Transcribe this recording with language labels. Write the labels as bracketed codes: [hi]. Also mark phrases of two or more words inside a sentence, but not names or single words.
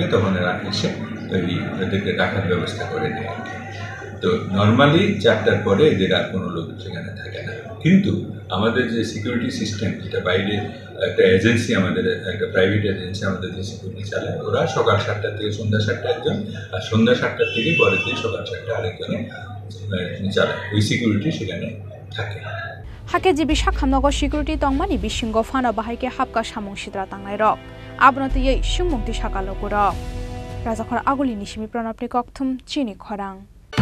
[bn] তখন এরা এসে এদেরকে রাখার ব্যবস্থা করে দেয় তো নর্মালি 4টার পরে এদের আর কোনো লোক সেখানে থাকে না কিন্তু আমাদের যে [en] security system [bn] যেটা বাইরে একটা এজেন্সি আমাদের একটা [en] private agency [bn] আমাদের যে সিকিউরিটি চালায় ওরা সকাল 7টা থেকে সন্ধ্যা 7টা একজন আর সন্ধ্যা 7টা থেকে পরের দিন সকাল 7টা আরেকজন চালায় ওই সিকিউরিটি সেখানে থাকে [trp] हाके जिबि साखामनगो सिकिउरिटी तंगमानि बिसिंगो फाना बाहायके हाबका सामुं सित्रा तांनाय रक आबनतयै सुमुंति साकालोगो रक राजाखर आगुलिनि सिमि प्रणबनि कक्थुम चिनि खरां।